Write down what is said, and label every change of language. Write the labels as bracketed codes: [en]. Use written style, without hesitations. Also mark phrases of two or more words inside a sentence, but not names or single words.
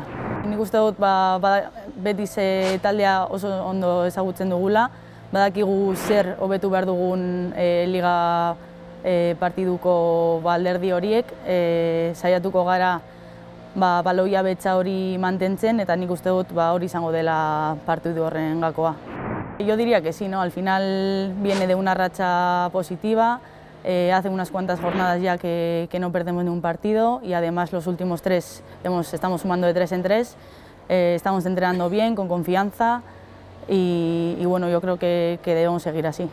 [eu] Nik uste dut beti taldea oso ondo ezagutzen dugula, badakigu zer hobetu behar dugun liga partiduko alderdi horiek, saiatuko gara baloia betza hori mantentzen, eta nik uste dut hori izango dela partidu horren gakoa. [es] Yo diría que sí, ¿no? Al final viene de una racha positiva, hace unas cuantas jornadas ya que no perdemos ni un partido, y además los últimos 3 estamos sumando de 3 en 3, estamos entrenando bien, con confianza, y bueno, yo creo que debemos seguir así.